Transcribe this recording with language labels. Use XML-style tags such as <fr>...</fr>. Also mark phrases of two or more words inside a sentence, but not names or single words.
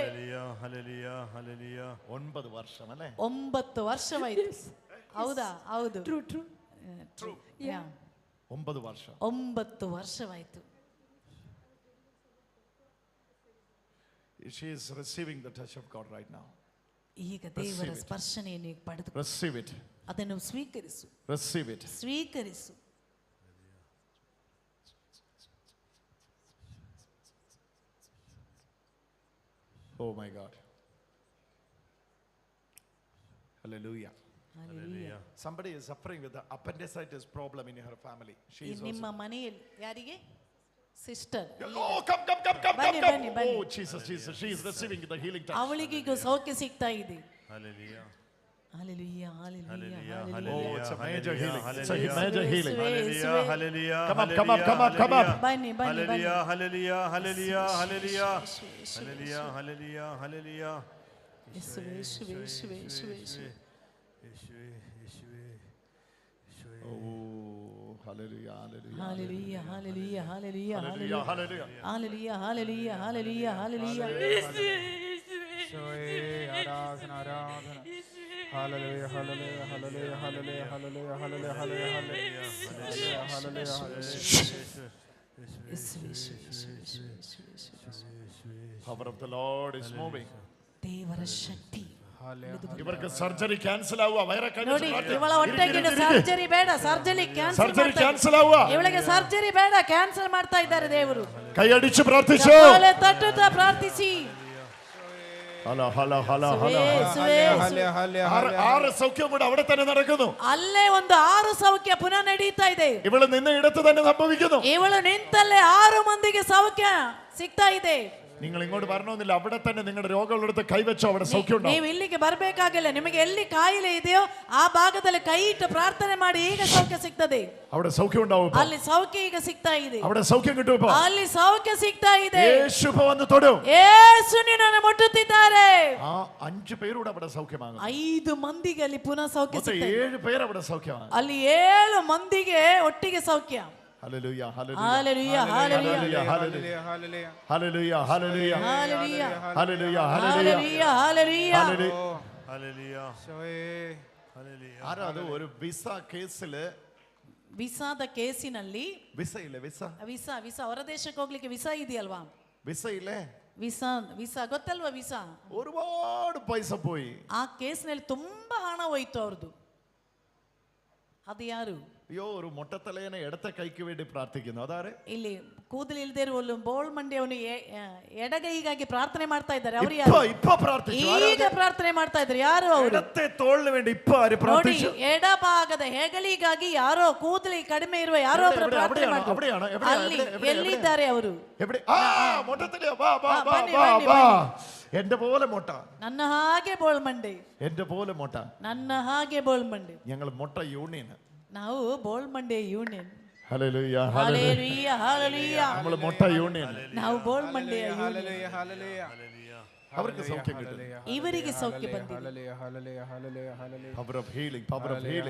<ml>9 വർഷം അല്ലേ?</ml> <kn>9 ವರ್ಷವಾಯಿತು. ಹೌದಾ? ಹೌದು.</kn> <ml>9 വർഷം.</ml> <kn>9 ವರ್ಷವಾಯಿತು.</kn> <en>She is receiving the touch of God right now.</en> <kn>ಈಗ ದೇವರ ಸ್ಪರ್ಶನೆಯನ್ನು ಪಡೆದು</kn> <en>Receive it.</en> <kn>ಅದನ್ನು ಸ್ವೀಕರಿಸು.</kn> <en>Receive it.</en> <kn>ಸ್ವೀಕರಿಸು.</kn> <en>Oh my God. Hallelujah. Hallelujah. Somebody is suffering with the appendicitis problem in her family. She is</en> <kn>ನಿಮ್ಮ</kn> <en>also.</en> <kn>ಮನೆಯಲ್ಲಿ ಯಾರಿಗೆ? ಸಿಸ್ಟರ್.</kn> <en>Oh, come.</en> <kn>ಬನ್ನಿ, ಬನ್ನಿ, ಬನ್ನಿ.</kn> <en>Oh, Jesus. She is receiving the healing touch.</en> <kn>ಅವಳಿಗೆ ಈಗ ಸೌಖ್ಯ ಸಿಗ್ತಾ ಇದೆ.</kn> <en>Hallelujah. Hallelujah, hallelujah, Oh, hallelujah. it's a major healing. It's a Hallelujah. major healing. Hallelujah. Hallelujah. Come up.</en> <kn>ಬನ್ನಿ, ಬನ್ನಿ, ಬನ್ನಿ.</kn> <en>Hallelujah. Hallelujah. Hallelujah. Hallelujah. Hallelujah. Hallelujah. Hallelujah.</en> <kn>ಯೇಸುವೇ, ಯೇಸುವೇ, ಯೇಸುವೇ, ಯೇಸುವೇ, ಯೇಸುವೇ.</kn> <en>Oh, hallelujah, hallelujah. Hallelujah, hallelujah, hallelujah, Hallelujah, hallelujah. hallelujah. Hallelujah, hallelujah, hallelujah, hallelujah.</en> <ml>ആരാധന ആരാധന. ഹല്ലേലൂയ ഹല്ലേലൂയ ഹല്ലേലൂയ ഹല്ലേലൂയ ഹല്ലേലൂയ ഹല്ലേലൂയ ഹല്ലേലൂയ ഹല്ലേലൂയ</ml> <en>Power of the Lord is moving.</en> <kn>ದೇವರ ಶಕ್ತಿ.</kn> <ml>ഇവർക്ക്</ml> <en>surgery cancel</en> <ml>ആവുക. വയറെ</ml> <kn>ನೋಡಿ, ಇವಳ ಹೊಟ್ಟೆಗೆ ಸರ್ಜರಿ ಬೇಡ, ಸರ್ಜರಿ</kn> <en>surgery cancel</en> <ml>ആവുക.</ml> <kn>ಇವಳಿಗೆ ಸರ್ಜರಿ ಬೇಡ, ಕ್ಯಾನ್ಸಲ್ ಮಾಡ್ತಾ ಇದ್ದಾರೆ ದೇವರು.</kn> <ml>കൈയടിച്ച് പ്രാർത്ഥിച്ചു.</ml> <kn>ತಟ್ಟುತ್ತಾ ಪ್ರಾರ್ಥಿಸಿ.</kn> <ml>ആറ് സൗഖ്യം കൂടെ അവിടെ തന്നെ നടക്കുന്നു.</ml> <kn>ಅಲ್ಲೇ ಒಂದು 6 ಸೌಖ್ಯ ಪುನಃ ನಡೀತಾ ಇದೆ.</kn> <ml>ഇവള് നിന്ന ഇടത്ത് തന്നെ സംഭവിക്കുന്നു.</ml> <kn>ಇವಳು ನಿಂತಲ್ಲೇ 6 ಮಂದಿಗೆ ಸೌಖ್ಯ ಸಿಗ್ತಾ ಇದೆ.</kn> <ml>നിങ്ങൾ ഇങ്ങോട്ട് വരണമെന്നില്ല, അവിടെ തന്നെ നിങ്ങളുടെ രോഗമുള്ളിടത്ത് കൈവച്ചോ, അവിടെ സൗഖ്യം ഉണ്ടാവും.</ml> <kn>ನೀವು ಇಲ್ಲಿಗೆ ಬರಬೇಕಾಗಿಲ್ಲ, ನಿಮಗೆ ಎಲ್ಲಿ ಕಾಯಿಲೆ ಇದೆಯೋ ಆ ಭಾಗದಲ್ಲಿ ಕೈ ಇಟ್ಟು ಪ್ರಾರ್ಥನೆ ಮಾಡಿ ಈಗ ಸೌಖ್ಯ ಸಿಗ್ತದೆ.</kn> <ml>അവിടെ സൗഖ്യം ഉണ്ടാവും.</ml> <kn>ಅಲ್ಲಿ ಸೌಖ್ಯ ಈಗ ಸಿಗ್ತಾ ಇದೆ.</kn> <ml>അവിടെ സൗഖ്യം കിട്ടും. ഇപ്പോ</ml> <kn>ಅಲ್ಲಿ ಸೌಖ್ಯ ಸಿಗ್ತಾ ಇದೆ.</kn> <ml>യേശു വന്ന് തൊടും.</ml> <kn>ಯೇಸು ನಿನ್ನನ್ನು ಮುಟ್ಟುತ್ತಿದ್ದಾರೆ.</kn> <ml>ആ 5 പേരുടെ അവിടെ സൗഖ്യമാകും.</ml> <kn>5 ಮಂದಿಗೆ ಅಲ್ಲಿ ಪುನಃ ಸೌಖ್ಯ ಸಿಗ್ತಾ ಇದೆ.</kn> <ml>7 പേര് അവിടെ സൗഖ്യമാണ്.</ml> <kn>ಅಲ್ಲಿ 7 ಮಂದಿಗೆ ಒಟ್ಟಿಗೆ ಸೌಖ್ಯ.</kn> <ml>ഹല്ലേലൂയ ഹല്ലേലൂയ ഹല്ലേലൂയ ഹല്ലേലൂയ ഹല്ലേലൂയ ഹല്ലേലൂയ ഹല്ലേലൂയ ഹല്ലേലൂയ ഹല്ലേലൂയ ഹല്ലേലൂയ ഹല്ലേലൂയ</ml> <en>Hallelujah. Hallelujah.</en> <ml>ആരാ അത്? ഒരു വിസ കേസില്,</ml> <kn>ವಿಸಾದ ಕೇಸಿನಲ್ಲಿ</kn> <ml>വിസ ഇല്ലേ?</ml> <kn>ವಿಸಾ ಹೊರ ದೇಶಕ್ಕೆ ಹೋಗ್ಲಿಕ್ಕೆ ವಿಸಾ ಇದೆಯಲ್ವಾ?</kn> <ml>വിസ ഇല്ലേ?</ml> <kn>ವಿಸಾ ಗೊತ್ತಲ್ವಾ? ವಿಸಾ</kn> <ml>ഒരുപാട് പൈസ പോയി.</ml> <kn>ಆ ಕೇಸ್ನಲ್ಲಿ ತುಂಬಾ ಹಣ ಹೋಯ್ತು ಅವ್ರದ್ದು. ಅದು ಯಾರು?</kn> <ml>അയ്യോ, ഒരു മുട്ടത്തലയനെ ഇടത്തെ കൈക്ക് വേണ്ടി പ്രാർത്ഥിക്കുന്നു. അതാരെ?</ml> <kn>ಇಲ್ಲಿ ಕೂದಲಿಲ್ಲದೆ ಇರುವ ಬೋಳ್ ಮಂಡಿ ಅವನು ಎಡಗೈಗಾಗಿ ಪ್ರಾರ್ಥನೆ ಮಾಡ್ತಾ ಇದ್ದಾರೆ. ಅವರು ಯಾರು? ಈಗ ಪ್ರಾರ್ಥನೆ ಮಾಡ್ತಾ ಇದ್ದಾರೆ. ಯಾರು ಅವರು?</kn> <ml>ഇടത്തെ തോളിന് വേണ്ടി ഇപ്പോ ആര് പ്രാർത്ഥിച്ചു?</ml> <kn>ಎಡಭಾಗದ ಹೆಗಲಿಗಾಗಿ ಯಾರೋ ಕೂದಲಿ ಕಡಿಮೆ ಇರುವ ಯಾರೋ ಒಬ್ಬರು ಪ್ರಾರ್ಥನೆ ಮಾಡ್ತಾರೆ. ಅಲ್ಲಿ ಎಲ್ಲಿದ್ದಾರೆ ಅವರು?</kn> <ml>മുട്ടത്തലയാ, വാ വാ വാ വാ. എന്റെ പോലെ മുട്ട,</ml> <kn>ನನ್ನ ಹಾಗೆ ಬೋಳ್ ಮಂಡಿ,</kn> <ml>എന്റെ പോലെ മുട്ട,</ml> <kn>ನನ್ನ ಹಾಗೆ ಬೋಳ್ ಮಂಡಿ.</kn> <ml>ഞങ്ങൾ മുട്ട യൂണിയൻ.</ml> <kn>ನಾವು ಬೋಳ್ ಮಂಡಿ ಯೂನಿಯನ್.</kn> <ml>ഹല്ലേലൂയ ഹല്ലേലൂയ ഹല്ലേലൂയ. നമ്മൾ മുട്ട യൂണിയൻ.</ml> <kn>ನಾವು ಬೋಳ್ ಮಂಡಿ</kn> <ml>ഹല്ലേലൂയ ഹല്ലേലൂയ. അവർക്ക് സൗഖ്യം കിട്ടും.</ml> <kn>ಇವರಿಗೆ ಸೌಖ್ಯ ಬಂದಿದೆ.</kn> <ml>ഹല്ലേലൂയ ഹല്ലേലൂയ ഹല്ലേലൂയ ഹല്ലേലൂയ.</ml> <en>power of healing, power of healing.</en>